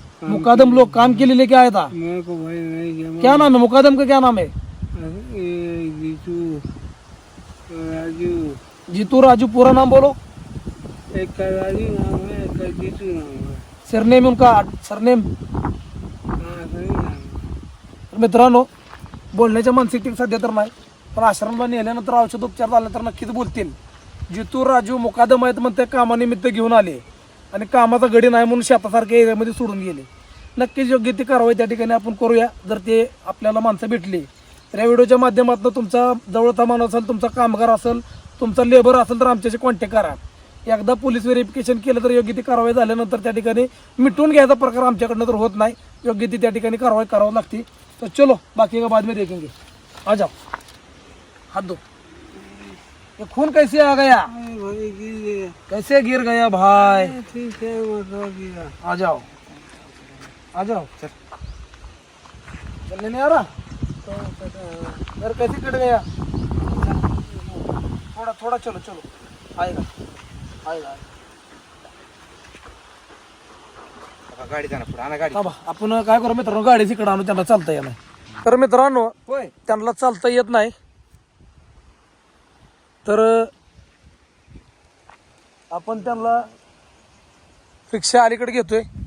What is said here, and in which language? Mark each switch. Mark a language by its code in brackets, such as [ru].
[hi] मुकादम लोग काम के लिए लेके आया था. मेरे को भाई नहीं जमा. क्या नाम है मुकादम का? क्या नाम है? ये जीतू राजू. जीतू राजू. पूरा नाम बोलो. एक का राजू नाम है, एक का जीतू नाम है. सरनेम उनका? सरनेम? हाँ सही नाम है. [mr] मित्रांनो, बोलण्याच्या मानसिकतेत सध्या तर नाही, पण आश्रमला नेल्यानंतर औषधोपचार झाला तर नक्कीच बोलतील. जितू राजू मुकादम आहेत म्हणते, कामानिमित्त घेऊन आले आणि कामाचा गडी नाही म्हणून शेतासारख्या एरियामध्ये सोडून गेले. नक्कीच योग्य ती कारवाई त्या ठिकाणी आपण करूया. जर ते आपल्याला माणसं भेटली तर या व्हिडिओच्या माध्यमातून तुमचा जवळचा माणूस असेल, तुमचा कामगार असेल, तुमचा लेबर असेल तर आमच्याशी कॉन्टॅक्ट करा. एकदा पोलीस व्हेरिफिकेशन केलं तर योग्य ती कारवाई झाल्यानंतर त्या ठिकाणी मिटून घ्यायचा प्रकार आमच्याकडनं तर होत नाही. योग्य ती त्या ठिकाणी कारवाई करावी लागते. [hi] तर चलो बाकी का बाद में देखेंगे. आ जाओ, हाथ दो. ये खून कैसे आ गया? अरे भाई गिर गया. कैसे गिर गया भाई? ठीक है मतलब गिरा. आ जाओ, आ जाओ. चलने नहीं आ रहा? यार कैसे कट गया? थोड़ा थोड़ा चलो चलो, आएगा आएगा. [mr] गाडी जाणार पुढे. आणा गाडी. थांबा, आपण काय करू मित्रांनो, गाडी तिकडे आणू, त्यांना चालता येत नाही. तर मित्रांनो, त्यांना चालता येत नाही तर आपण त्यांना रिक्षा अलीकडे घेतोय.